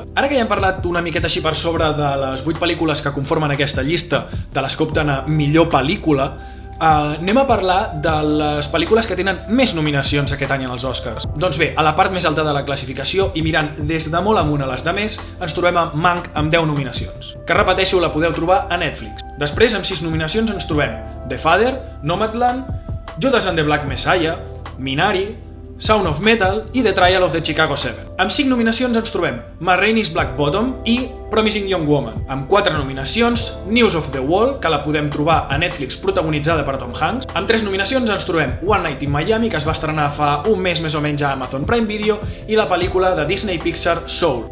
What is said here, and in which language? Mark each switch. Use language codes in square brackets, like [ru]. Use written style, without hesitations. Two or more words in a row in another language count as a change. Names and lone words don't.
[ca] Ara que ja hem parlat una miqueta així per sobre de les 8 pel·lícules que conformen aquesta llista, de les que opten a millor pel·lícula, anem a parlar de les pel·lícules que tenen més nominacions aquest any en els Oscars. Doncs bé, a la part més alta de la classificació i mirant des de molt amunt a les de més, ens trobem a Mank amb 10 nominacions, que repeteixo, la podeu trobar a Netflix. Després, amb 6 nominacions ens trobem The Father, Nomadland, Judas and the Black Messiah, Minari, Sound of Metal i The Trial of the Chicago 7. Amb 5 nominacions ens trobem Ma Rainey's Black Bottom i Promising Young Woman. Amb 4 nominacions, News of the Wall, que la podem trobar a Netflix protagonitzada per Tom Hanks. Amb 3 nominacions ens trobem One Night in Miami, que es va estrenar fa un mes més o menys a Amazon Prime Video, i la pel·lícula de Disney Pixar Soul.